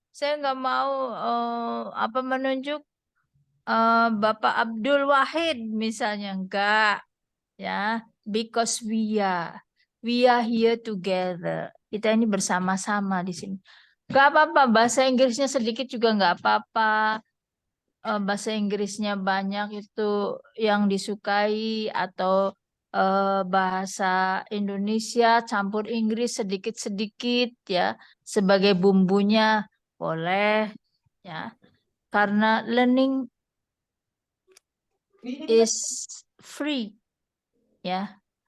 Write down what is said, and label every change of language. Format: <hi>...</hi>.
<id>Saya nggak mau menunjuk Bapak Abdul Wahid misalnya. Enggak. Ya.</id> <en>Because we are here together.</en> <id>Kita ini bersama-sama di sini. Nggak apa-apa. Bahasa Inggrisnya sedikit juga nggak apa-apa. Bahasa Inggrisnya banyak itu yang disukai atau bahasa Indonesia campur Inggris sedikit-sedikit ya sebagai bumbunya boleh ya, karena</id> <en>learning is free</en> <id>ya.</id>